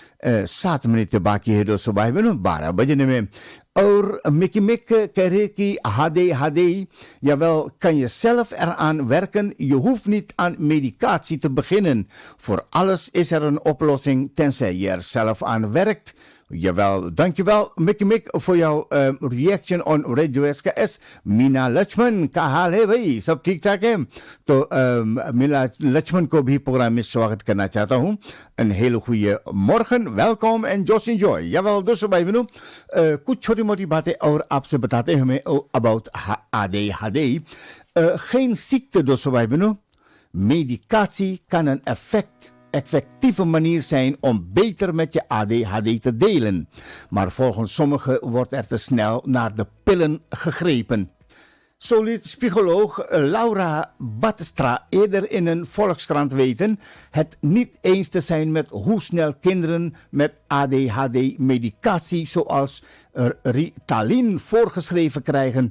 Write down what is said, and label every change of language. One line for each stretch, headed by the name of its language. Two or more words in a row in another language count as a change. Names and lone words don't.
Dutch: 7 minuten
Hindi: बाकी है दोस्तों भाई बहनों 12 बजने में और Mickey Mick kह रहे कि
Dutch: ADHD jawel kan je zelf eraan werken je hoeft niet aan medicatie te beginnen voor alles is er een oplossing tenzij je er zelf aan werkt. Jawel, dankjewel Mickey Mick voor jouw
English: reaction on
Dutch: Radio SKS.
Hindi: मीना लक्ष्मण का हाल है भाई सब ठीक ठाक है तो मीना लक्ष्मण को भी प्रोग्राम में स्वागत करना चाहता हूँ
Dutch: een hele goede morgen welkom en
English: just enjoy
Hindi: jawel दोस्तों भाई बहनों कुछ छोटी मोटी बातें और आपसे बताते हैं हमें about
Dutch: ADHD geen ziekte
Hindi: दोस्तों भाई बहनों
Dutch: medicatie kan een effectieve manier zijn om beter met je ADHD te delen. Maar volgens sommigen wordt er te snel naar de pillen gegrepen. Zo liet psycholoog Laura Batestra eerder in een Volkskrant weten het niet eens te zijn met hoe snel kinderen met ADHD-medicatie zoals Ritalin voorgeschreven krijgen.